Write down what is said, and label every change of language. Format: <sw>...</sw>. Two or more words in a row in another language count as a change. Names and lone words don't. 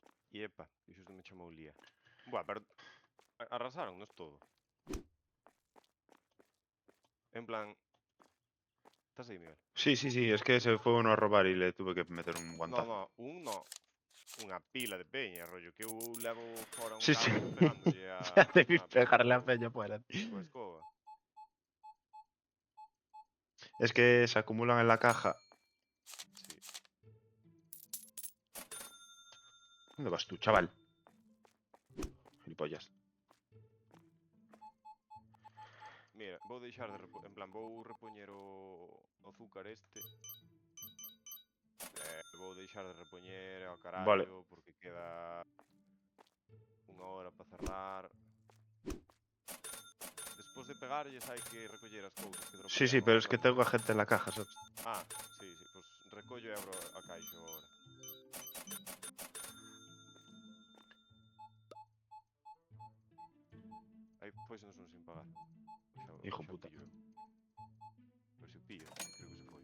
<gl>E epa, e xusto me chamou Lía. Buah, pero arrasaronnos todo. En plan... Estás aí, Miguel?</gl> <es>Sí, es que se fue uno a robar y le tuve que meter un guantazo. No, no.</es> <gl>Unha pila de peña, rollo, que eu levo fora un</gl> <es>Sí.</es> <gl>rato pegándolle a...</gl> <es>Ya te vi a pegarle a</es> <gl>co-</gl> <es>peña fuera.</es> <gl>coa escoba.</gl> <es>Es que se acumulan en la caja. Sí. ¿Dónde vas tú, chaval? Gilipollas.</es> <gl>Mira, vou deixar de en plan, vou repoñer o azúcar este. Vou deixar de repoñer ao Vale. carallo porque queda unha hora para cerrar. Despois de pegarlles hai que recoller as cousas que</gl> <es>Sí,</es> <gl>dropearon</gl> <es>pero</es> <gl>ao</gl> <es>es que</es> <gl>rato.</gl> <es>tengo a gente en la caja, ¿sabes? Ah,</es> <gl>sí, pois recollo e abro a caixa agora. Aí pois non son</gl> <es>sin pagar. Hijo puta.</es> <gl>Pillo eu. Pois se pillo, que creo que se foi.</gl>